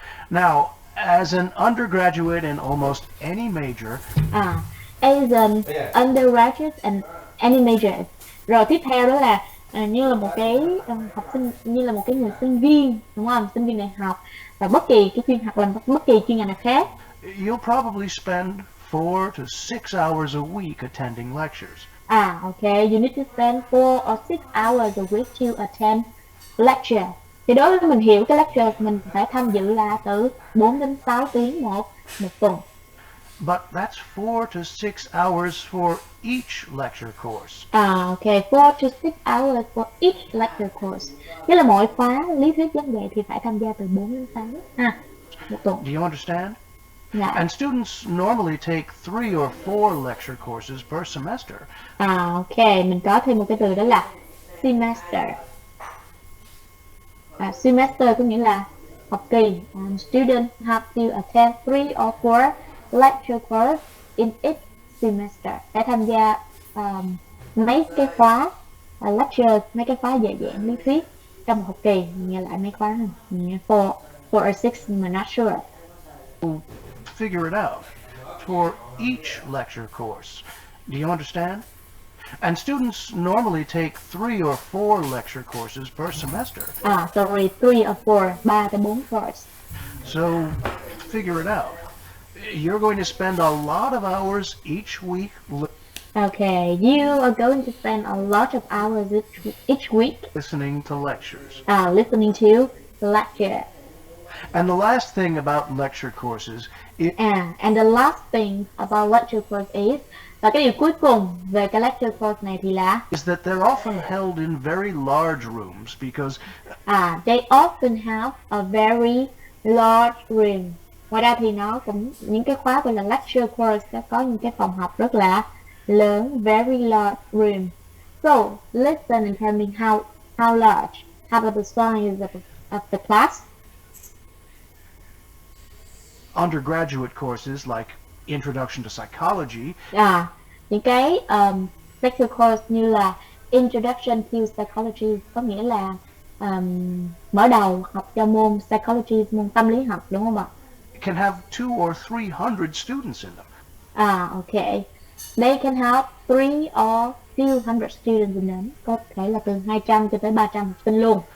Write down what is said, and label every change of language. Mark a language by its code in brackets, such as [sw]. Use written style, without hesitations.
[en] Now, as an undergraduate in almost any major, As an undergraduate and any major. [vi] Rồi tiếp theo đó là như là một cái học sinh, như là một cái người sinh viên, đúng không? Sinh viên đại học và bất kỳ cái bất kỳ chuyên ngành nào khác. [en] you'll probably spend 4 to 6 hours a week attending lectures. Okay. You need to spend 4 or 6 hours a week to attend lecture. [vi] Thì đối với mình hiểu cái lecture mình phải tham dự là từ 4 đến 6 tiếng một tuần. [en] But that's 4 to 6 hours for each lecture course. Okay, 4 to 6 hours for each lecture course. [vi] Nghĩa là mỗi khóa lý thuyết giảng dạy thì phải tham gia từ 4 đến 6 một tuần. [en] Do you understand? Yeah. And students normally take 3 or 4 lecture courses per semester. [vi] Okay, mình có thêm một cái từ đó là semester. Semester có nghĩa là học kỳ. [en] Students have to attend 3 or 4 lecture course in each semester. [vi] Phải tham gia mấy cái khóa lecture, mấy cái khóa dạy giảng lý thuyết trong một học kỳ. Nghe lại mấy khóa này. [en] 4 or 6, I'm not sure. Figure it out. For each lecture course. Do you understand? And students normally take 3 or 4 lecture courses per semester. Sorry, 3 or 4, 3 tới 4 course. So, figure it out. You're going to spend a lot of hours each week. Okay, you are going to spend a lot of hours each week Listening to lectures. listening to lecture. And the last thing about lecture courses is And the last thing about lecture course is, [vi] và cái điều cuối cùng về cái lecture course này thì là [en] that they're often held in very large rooms because they often have a very large room. [vi] Ngoài ra thì nó cũng những cái khóa gọi là lecture course sẽ có những cái phòng học rất là [en] lớn, very large room. So listen and tell me how large. How about the size of the class? Undergraduate courses like Introduction to Psychology [vi] Những cái lecture course như là Introduction to Psychology có nghĩa là mở đầu học cho môn psychology, môn tâm lý học, đúng không ạ? [en] can have 200 or 300 students in them. Okay. They can have 3 or few hundred students in them. [vi] Có thể là từ 200 cho tới 300 học sinh luôn.